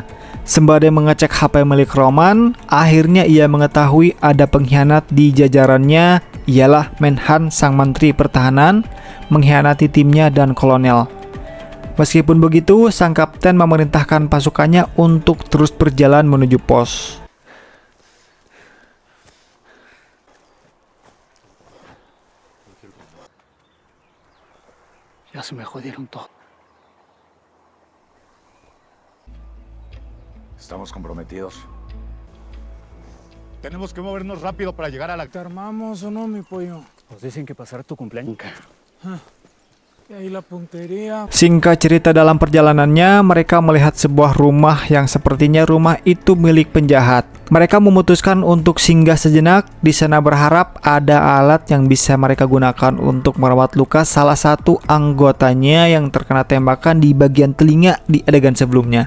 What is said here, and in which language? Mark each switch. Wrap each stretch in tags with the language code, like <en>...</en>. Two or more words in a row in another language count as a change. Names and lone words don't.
<id>Sembari mengecek HP milik Roman, akhirnya ia mengetahui ada pengkhianat di jajarannya, ialah Menhan, sang menteri pertahanan, mengkhianati timnya dan kolonel. Meskipun begitu, sang kapten memerintahkan pasukannya untuk terus berjalan menuju pos.</id> <es>Ya se me jodieron todo. Estamos comprometidos. Tenemos que movernos rápido para llegar a la... ¿Te armamos o no, mi pollo? Nos dicen que pasar tu cumpleaños. Y ahí la puntería.</es> <id>Singkat cerita, dalam perjalanannya mereka melihat sebuah rumah yang sepertinya rumah itu milik penjahat. Mereka memutuskan untuk singgah sejenak. Di sana berharap ada alat yang bisa mereka gunakan untuk merawat luka salah satu anggotanya yang terkena tembakan di bagian telinga di adegan sebelumnya.</id>